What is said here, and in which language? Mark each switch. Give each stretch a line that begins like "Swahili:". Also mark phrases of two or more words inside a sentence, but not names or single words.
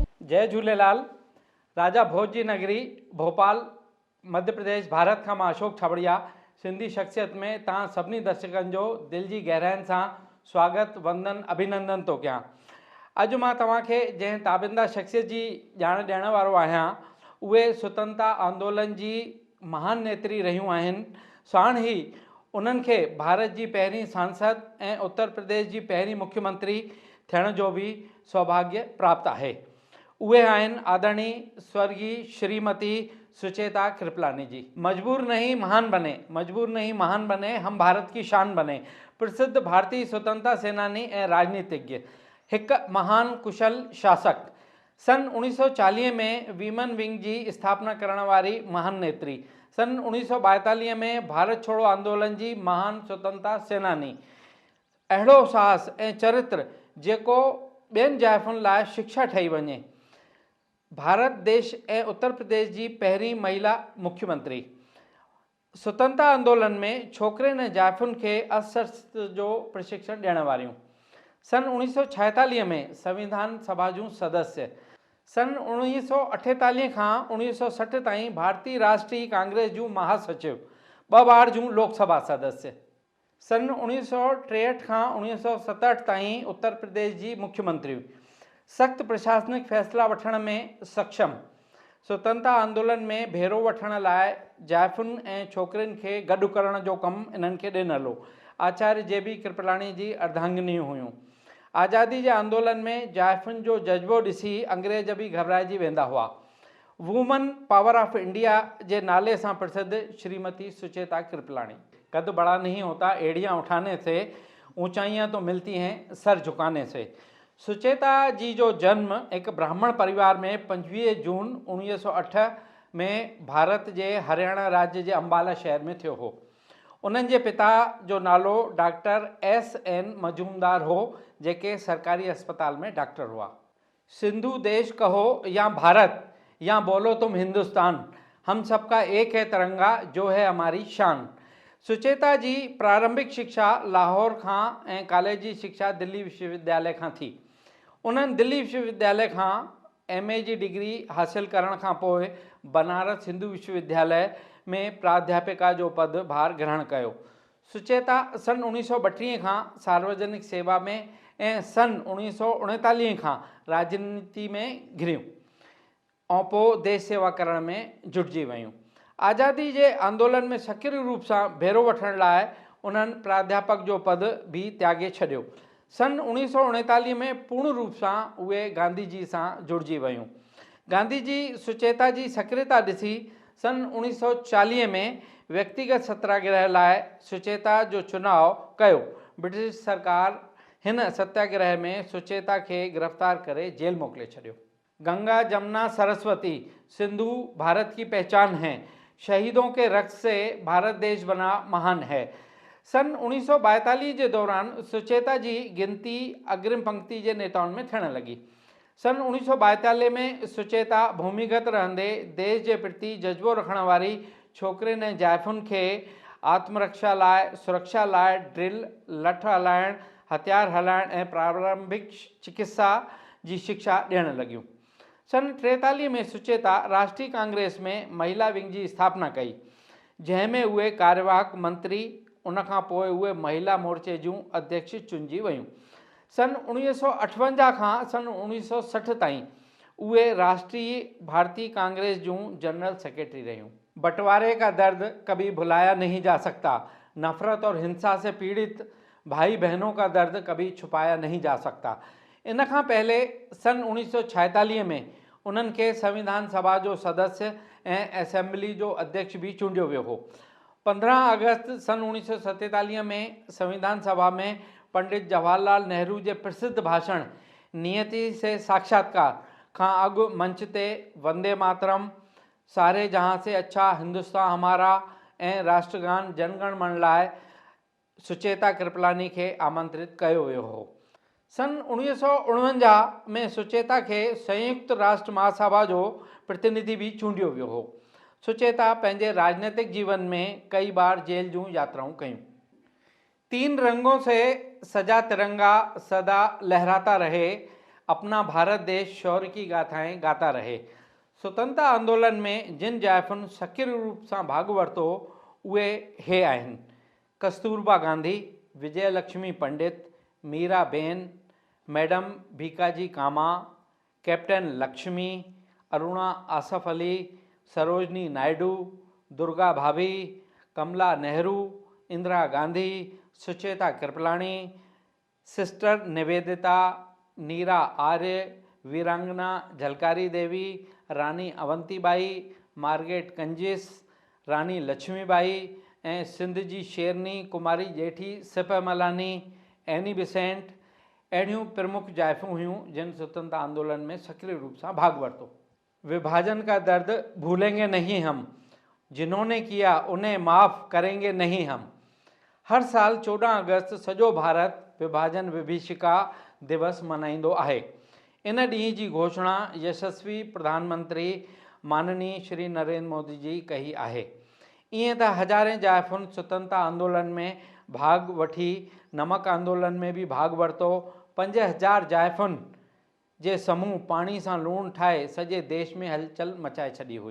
Sindhi: जय झूलेलाल। राजा भोज जी नगरी भोपाल मध्य प्रदेश भारत खां मां अशोक छाबड़िया सिंधी शख्सियत में तव्हां सभिनी दर्शकनि जो दिल जी गहराइनि सां स्वागत वंदन अभिनंदन थो कयां। अॼु मां तव्हांखे जंहिं ताबिंदा शख्सियत जी ॼाण ॾियण वारो आहियां उहे स्वतंत्रता आंदोलन जी महान नेत्री रहियूं आहिनि। साण ई उन्हनि खे भारत जी पहिरीं सांसद ऐं उत्तर प्रदेश जी पहिरीं मुख्यमंत्री थियण जो भी सौभाग्य प्राप्त है। उहे आहिनि आदरणीय स्वर्गीय श्रीमती सुचेता कृपलानी जी।
Hindi: मजबूर नहीं महान बने, मजबूर नहीं महान बने, हम भारत की शान बने।
Sindhi: प्रसिद्ध भारतीय स्वतंत्रता सेनानी ए राजनीतिज्ञ, एक महान कुशल शासक, सन 1940 में
English: Women Wing
Sindhi: जी स्थापना करण वारी महान नेत्री, सन 1942 में भारत छोड़ो आंदोलन जी महान स्वतंत्रता सेनानी, अहिड़ो साहस ऐं चरित्र जेको ॿियनि जाइफ़ुनि लाइ शिक्षा ठही वञे। भारत देश ऐं उत्तर प्रदेश जी पहिरीं महिला मुख्यमंत्री। स्वतंत्रता आंदोलन में छोकिरनि ऐं जाइफ़ुनि खे अस्त्र जो प्रशिक्षण ॾियण वारियूं। सन 1946 में संविधान सभा जूं सदस्य। सन 1948 खां 1960 ताईं भारतीय राष्ट्रीय कांग्रेस जूं महासचिव, 2 बार जूं लोकसभा सदस्य। सन 1963 खां 1967 ताईं उत्तर प्रदेश जी मुख्यमंत्री। सख्त प्रशासनिक फैसला वठण में सक्षम। स्वतंत्रता आंदोलन में भेरो वठण लाइ जाइफ़ुनि ऐं छोकिरनि खे गॾु करण जो कमु इन्हनि खे ॾिनल हो। आचार्य जे बी कृपलानी जी अर्धांगिनियूं हुयूं। आज़ादी जे आंदोलन में जाइफ़ुनि जो जज्बो ॾिसी अंग्रेज भी घबराइजी वेंदा हुआ।
English: Woman Power of India
Sindhi: जे नाले सां प्रसिद्ध श्रीमती सुचेता कृपलानी।
Hindi: कद बड़ा नहीं होता एड़ियाँ उठाने से, ऊंचाइयाँ तो मिलती हैं सर झुकाने से।
Sindhi: सुचेता जी जो जन्म एक ब्राह्मण परिवार में 25 जून 1908 में भारत जे हरियाणा राज्य जे अम्बाला शहर में थियो हो। उन्हनि जे पिता जो नालो डॉक्टर S.N. मजूमदार हो, जेके सरकारी अस्पताल में डॉक्टर हुआ।
Hindi: सिंधु देश कहो या भारत या बोलो तुम हिंदुस्तान, हम सबका एक है तिरंगा जो है हमारी शान।
Sindhi: सुचेता जी प्रारंभिक शिक्षा लाहौर खां ऐं कॉलेजी शिक्षा दिल्ली विश्वविद्यालय खां थी। उन्हनि दिल्ली विश्वविद्यालय खां MA जी डिग्री हासिल करण खां पोइ बनारस हिंदू विश्वविद्यालय में प्राध्यापिका जो पद भार ग्रहण कयो। सुचेता सन 1932 खां सार्वजनिक सेवा में ऐं सन 1939 खां राजनीति में घिरियूं ऐं पोइ देश सेवा करण में जुटिजी वयूं। आज़ादी जे आंदोलन में सक्रिय रूप सां भेरो वठण लाइ उन्हनि प्राध्यापक जो पद भी त्यागे छॾियो। सन 1939 में पूर्ण रूप सां उहे गांधी जी सां जुड़िजी वयूं। गांधी जी सुचेता जी सक्रियता ॾिसी सन 1940 में व्यक्तिगत सत्याग्रह लाइ सुचेता जो चुनाव कयो। ब्रिटिश सरकार हिन सत्याग्रह में सुचेता के गिरफ्तार करे जेल मोकिले छॾियो।
Hindi: गंगा जमुना सरस्वती सिंधु भारत की पहचान है, शहीदों के रक्त से भारत देश बना महान है।
Sindhi: सन 1942 के दौरान सुचेता जी गिनती
Hindi: अग्रिम पंक्ति के नेताओं में
Sindhi: थियण लगी। सन 1942 में सुचेता भूमिगत रहंदे देश के प्रति जज्बो रखण वारी छोकिरियुनि ऐं जाइफ़ुनि खे आत्मरक्षा लाइ, सुरक्षा लाइ ड्रिल, लठ हलाइण, हथियार हलाइण ऐं प्रारंभिक चिकित्सा जी शिक्षा ॾियण लगियूं। सन 43 में सुचेता राष्ट्रीय कांग्रेस में महिला विंग की स्थापना कई, जंहिंमें उहे कार्यवाहक मंत्री, उनखां पोइ उहे महिला मोर्चे जूं अध्यक्ष चुनिजी वयूं। सन 1958 खां सन 1960 ताईं उहे राष्ट्रीय भारतीय कांग्रेस जूं
English: General Secretary
Sindhi: रहियूं।
Hindi: बंटवारे का दर्द कभी भुलाया नहीं जा सकता, नफरत और हिंसा से पीड़ित भाई बहनों का दर्द कभी छुपाया नहीं जा सकता।
Sindhi: इन खां पहले सन 1946 में उन्हनि खे संविधान सभा जो सदस्य ऐं असेंबली जो अध्यक्ष भी चूंडियो वियो हो। 15 अगस्त सन 1947 में संविधान सभा में पंडित जवाहरलाल नेहरू जे प्रसिद्ध भाषण नियति से साक्षात्कार खां अॻु मंच ते वंदे मातरम, सारे जहां से अच्छा हिंदुस्तान हमारा ऐं राष्ट्रगान जनगण मन लाइ सुचेता कृपलानी खे आमंत्रित कयो वियो हो। सन 1949 में सुचेता के संयुक्त राष्ट्र महासभा जो प्रतिनिधि भी चूंडियो वियो हो। सुचेता पंहिंजे राजनीतिक जीवन में कई बार जेल जूं यात्राऊं कयूं।
Hindi: 3 रंगों से सजा तिरंगा सदा लहराता रहे, अपना भारत देश शौर्य की गाथाएं गाता रहे।
Sindhi: स्वतंत्रता आंदोलन में जिन जाइफ़ुनि सक्रिय रूप सां भाग वरितो उहे हे आहिनि: कस्तूरबा गांधी, विजयलक्ष्मी पंडित, मीराबेन, मैडम भीकाजी कामा, कैप्टन लक्ष्मी, अरुणा आसफ अली, सरोजनी नायडू, दुर्गा भाभी, कमला नेहरू, इंदिरा गांधी, सुचेता कृपलानी, सिस्टर निवेदिता, नीरा आर्य, वीरांगना झलकारी देवी, रानी अवंतीबाई, मार्गरेट कंजिस, रानी लक्ष्मीबाई ऐं सिंध जी शेरनी कुमारी जेठी सिपमलानी, एनी बिसेंट अहिड़ियूं प्रमुख जाइफ़ूं हुयूं जिन स्वतंत्रता आंदोलन में सक्रिय
Hindi: रूप से
Sindhi: भाग वरतो।
Hindi: विभाजन का दर्द भूलेंगे नहीं हम, जिन्होंने किया उन्हें माफ़ करेंगे नहीं हम।
Sindhi: हर साल 14 अगस्त सॼो भारत विभाजन विभीषिका दिवस मल्हाईंदो आहे। इन ॾींहं जी घोषणा यशस्वी प्रधानमंत्री माननीय श्री नरेंद्र मोदी जी कई आहे। ईअं त हज़ारें जाइफ़ुनि स्वतंत्रता आंदोलन में भाग वठी नमक आंदोलन में भी भाग वरितो। 5000 जाइफ़ुनि जे समूह पाणी सां लूणु ठाहे सॼे देश में हलचल मचाए छॾी हुई।